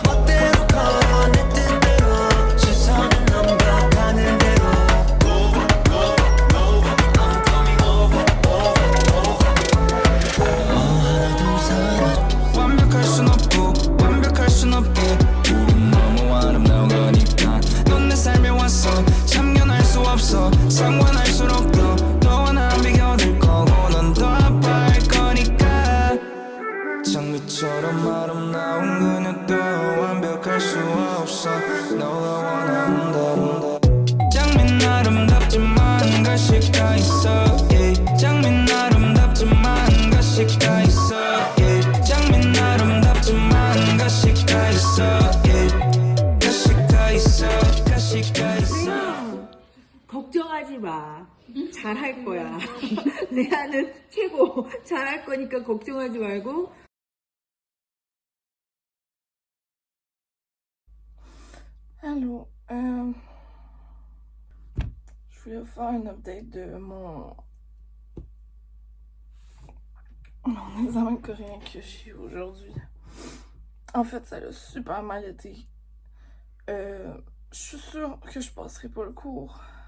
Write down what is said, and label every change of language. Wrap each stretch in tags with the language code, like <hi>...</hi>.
<ko>멋대로 걸어 내 뜻대로 시선은 넘겨가는 대로</ko> <en>Rover, Rover, Rover. I'm coming over, over, over.</en> <ko>하나 둘 셋 완벽할 순 없고 완벽할 순 없고 우린 너무 아름다운 거니까 넌 내 삶에 왔어 참견 너처럼 아름다운 그녀도 완벽할 수 없어 너가 원하는 대로 장미 아름답지만 가시가 있어 yeah. 장미 아름답지만 가시가 있어 yeah. 장미 아름답지만 가시가 있어 yeah. 가시가 있어 가시가 있어 걱정하지 마. 잘할 거야. 레아는 최고. 잘할 거니까 걱정하지 말고.</ko> <fr>Allô, je voulais faire un update de mon examen de coréen que j'ai eu aujourd'hui. En fait, ça a super mal été. Je suis sûre que je passerai pas le cours.</fr>